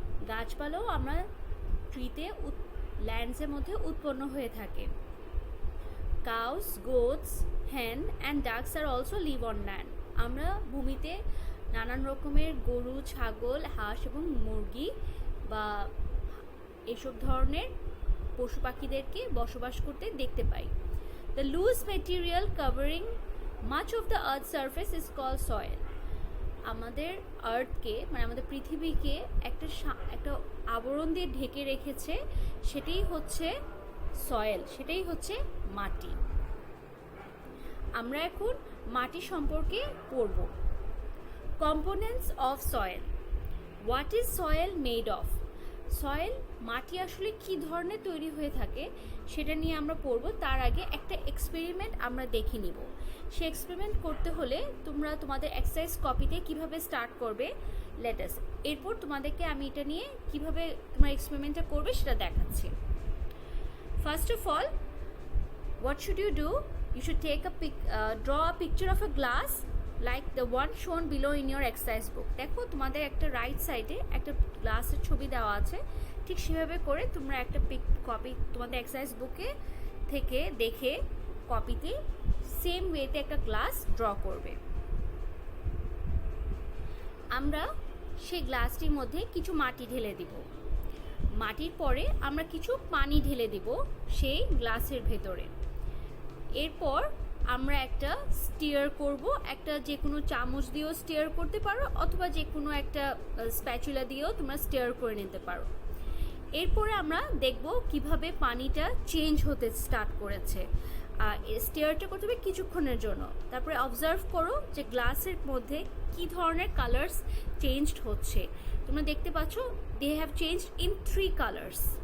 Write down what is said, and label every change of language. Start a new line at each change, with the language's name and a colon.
Bangla: গাছপালাও আমরা ট্রিতে ল্যান্ডসের মধ্যে উৎপন্ন হয়ে থাকে.
English: Cows, goats, hen and ducks are also live on land.
Bangla: আমরা ভূমিতে নানান রকমের গরু, ছাগল, হাঁস এবং মুরগি বা এসব ধরনের পশু পাখিদেরকে বসবাস করতে দেখতে পাই.
English: The loose material covering much of the earth's surface is called soil.
Bangla: আমাদের আর্থকে মানে আমাদের পৃথিবীকে একটা আবরণ দিয়ে ঢেকে রেখেছে, সেটাই হচ্ছে সয়েল, সেটাই হচ্ছে মাটি. আমরা এখন মাটি সম্পর্কে পড়ব.
English: Components of soil. What is soil made of?
Bangla: Soil মাটি আসলে কি ধরনের তৈরি হয়ে থাকে সেটা নিয়ে আমরা পড়ব. তার আগে একটা এক্সপেরিমেন্ট আমরা দেখে নিব. সে এক্সপেরিমেন্ট করতে হলে তোমরা তোমাদের এক্সারসাইজ কপিতে কিভাবে স্টার্ট করবে লেটাস, এরপর তোমাদেরকে আমি এটা নিয়ে কিভাবে তোমার এক্সপেরিমেন্টটা করবে সেটা দেখাচ্ছি.
English: First of all, what should you do? You should draw a picture of a glass like the one shown below in your exercise book.
Bangla: দেখো তোমাদের একটা রাইট সাইডে একটা গ্লাসের ছবি দেওয়া আছে, ঠিক সেভাবে করে তোমরা একটা কপি তোমাদের এক্সারসাইজ বুকে থেকে দেখে কপিতে সেম ওয়েতে একটা গ্লাস ড্র করবে. আমরা সেই গ্লাসটির মধ্যে কিছু মাটি ঢেলে দিব. মাটির পরে আমরা কিছু পানি ঢেলে দিব সেই গ্লাসের ভেতরে. এরপর আমরা একটা স্টিয়ার করব. একটা যে কোনো চামচ দিয়েও স্টিয়ার করতে পারো অথবা যে কোনো একটা স্প্যাচুলা দিয়েও তোমরা স্টিয়ার করে নিতে পারো. এরপরে আমরা দেখব কিভাবে পানিটা চেঞ্জ হতে স্টার্ট করেছে. স্টিয়ারটা করতে হবে কিছুক্ষণের জন্য. তারপরে অবজার্ভ করো যে গ্লাসের মধ্যে কি ধরনের কালার্স চেঞ্জড হচ্ছে. তোমরা দেখতে পাচ্ছ
English: they have changed in 3 colors.